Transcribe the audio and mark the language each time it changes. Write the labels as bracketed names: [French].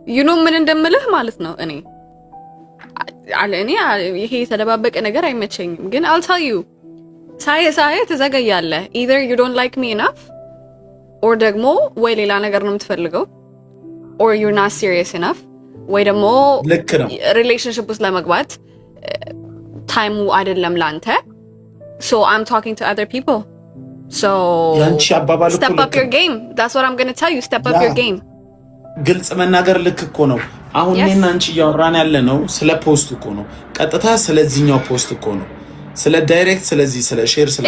[English] you know [Amharic] ምን እንደምልህ ማለት ነው። እኔ ይሄ የተደባበቀ ነገር አይመቸኝም። ግን [English] I'll tell you [Amharic] ሳይ ትዘገያለህ። [English] either you don't like me enough [Amharic] or ደግሞ ወይ ሌላ ነገር ነው የምትፈልገው [English] or you're not serious enough [Amharic] ወይ ደግሞ ልክ ነው ሪሌሽንሺፕ ውስጥ ለመግባት ታይሙ አይደለም ላንተ። [English] so I'm talking to other people so [Amharic] ያንቺ አባባል [English] step up your game. that's what I'm going to tell you. step up your game። [Amharic] ግልጽ መናገር ልክ እኮ ነው። አሁን እኔና አንቺ እያወራን ያለ ነው ስለ ፖስት እኮ ነው። ቀጥታ ስለዚህኛው ፖስት እኮ ነው ስለ ዳይሬክት ስለዚህ ስለ ሼር ስለ